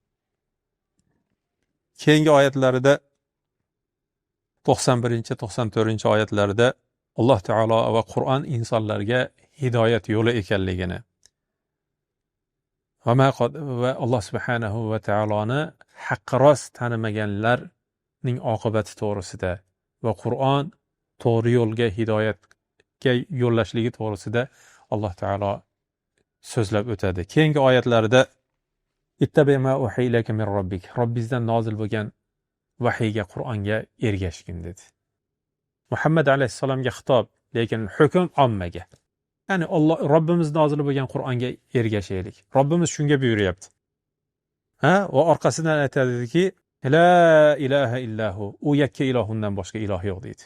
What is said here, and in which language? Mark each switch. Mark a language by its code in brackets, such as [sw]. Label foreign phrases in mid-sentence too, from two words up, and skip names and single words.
[uz] Keyingi oyatlarida 91-94-oyatlarda Alloh taolo va Qur'on insonlarga hidoyat yo'li ekanligini va Alloh [ar] سبحانه وتعالى [uz] haqqi rost tanimaganlarning oqibati to'g'risida va Qur'on to'g'ri yo'lga hidoyat yaxshilikka yo'llashligi to'g'risida Alloh taolo so'zlab o'tadi. Keyingi oyatlarda [ar] اتبع ما أوحي إليك من ربك, [uz] Robbingizdan nozil bo'lgan vahiyga, Qur'onga ergashgin dedi. Muhammad alayhissalomga xitob, lekin hukm ommaga. Ya'ni Robbimiz nozil bo'lgan Qur'onga ergashaylik. Robbimiz shunga buyuryapti. Va orqasidan aytadiki, [ar] لا إله إلا هو, [uz] u yakka ilohundan boshqa iloh yo'q deydi.